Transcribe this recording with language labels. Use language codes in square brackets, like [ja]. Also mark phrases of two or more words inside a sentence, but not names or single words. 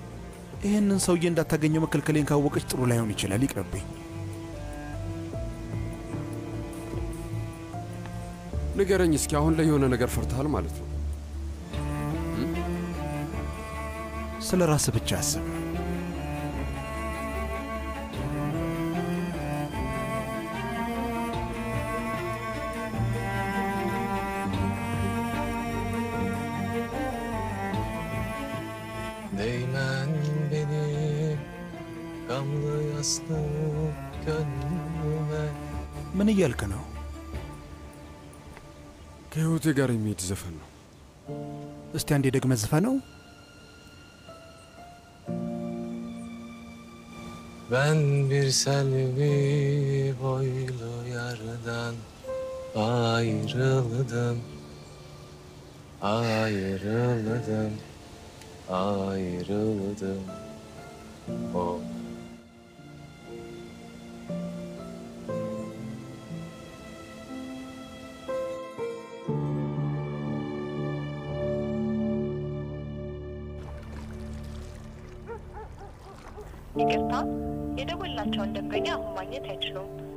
[am] ይህንን ሰውዬ እንዳታገኘው መከልከሌን ካወቀች ጥሩ ላይሆን ይችላል። ይቅርብኝ። ንገረኝ እስኪ፣ አሁን ላይ የሆነ ነገር ፈርተሃል ማለት ነው? ስለ ራስህ ብቻ አስብ። [tr] Değmen benim gamlı yaslı gönlüme. [am] ምን እያልክ ነው? ከህይወቴ ጋር የሚሄድ ዘፈን ነው። እስቲ አንዴ ደግመህ ዝፈነው። [tr] Ben bir selvi boylu yardan ayrıldım, ayrıldım, ayrıldım. Oh. [am] ይቅርታ፣ የደወላቸውን ደንበኛ አሁን ማግኘት አይችሉም።